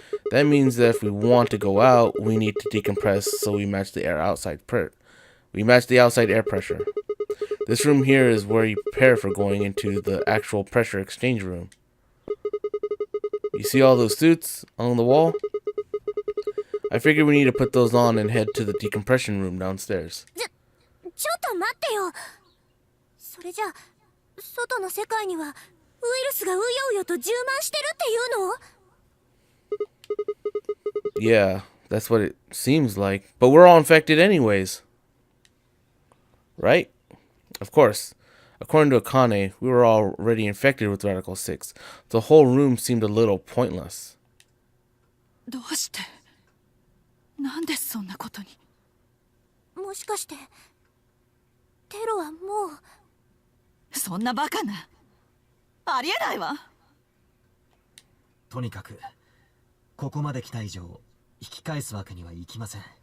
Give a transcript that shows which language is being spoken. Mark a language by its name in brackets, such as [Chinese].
[English] That means that if we want to go out, we need to decompress so we match the air outside we match the outside air pressure. This room here is where you prepare for going into the actual pressure exchange room. You see all those suits on the wall? I figure we need to put those on and head to the decompression room downstairs. [Japanese] ちょっと待ってよ。それじゃ外の世界にはウイルスがうようよと充満してるっていうの？ [English] Yeah, that's what it seems like. But we're all infected anyways. Right? Of course. According to Akane, we were already infected with Radical 6. The whole room seemed a little pointless. [Japanese] どうしてなんでそんなことに。もしかしてテロはもう。そんなバカな。ありえないわ。とにかくここまで来た以上引き返すわけにはいきません。